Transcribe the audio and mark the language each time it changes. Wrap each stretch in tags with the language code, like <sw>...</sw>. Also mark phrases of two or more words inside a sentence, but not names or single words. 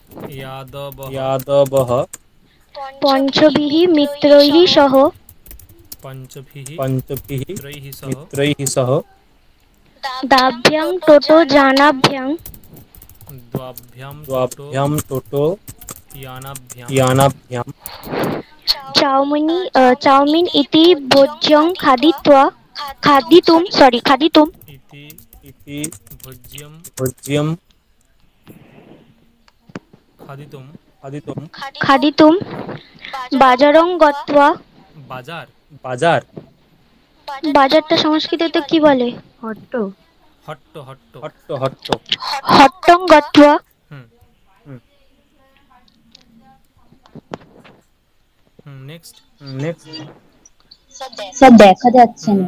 <sa>यादवः পঞ্চভিः মিত্রৈः সহ পঞ্চভিः পঞ্চভিः সহ মিত্রैः সহ দাভ্যাং টোটো জানাভ্যাং দ্বাভ্যাম টোটো यानाभ्याम यानाभ्याम चाउमीन इति भोज्यं खादितुं इति भोज्यं खादितुं बाजारं गत्वा।</sa> <bn>বাজারটা সংস্কৃততে কি বলে?</bn> <sa>হট্ট হট্টং গত্বা।</sa> <bn>নেক্সট স্যার দেখা যাচ্ছে না।</bn>